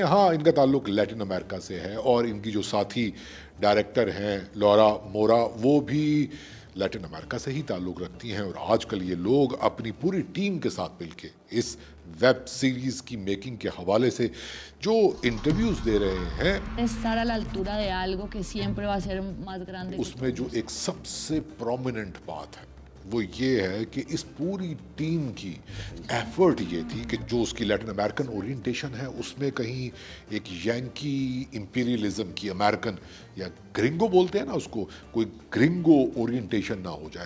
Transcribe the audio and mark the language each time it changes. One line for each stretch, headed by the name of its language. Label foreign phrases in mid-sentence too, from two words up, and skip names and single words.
Hindi: हाँ, इनका ताल्लुक लैटिन अमेरिका से है और इनकी जो साथी डायरेक्टर हैं लॉरा मोरा, वो भी लैटिन अमेरिका से ही ताल्लुक़ रखती हैं। और आजकल ये लोग अपनी पूरी टीम के साथ मिलके इस
English: web series
Hindi: की मेकिंग के हवाले से जो इंटरव्यूज़ दे रहे हैं,
Spanish: estar a la altura de algo que siempre va a ser más grande,
Hindi: उसमें जो एक सबसे प्रोमिनेंट बात है वो ये है कि इस पूरी टीम की एफर्ट ये थी कि जो उसकी
English: Latin American orientation
Hindi: है उसमें कहीं एक
English: Yankee imperialism
Hindi: की, अमेरिकन या ग्रिंगो बोलते हैं ना उसको, कोई
English: gringo orientation
Hindi: ना हो जाए।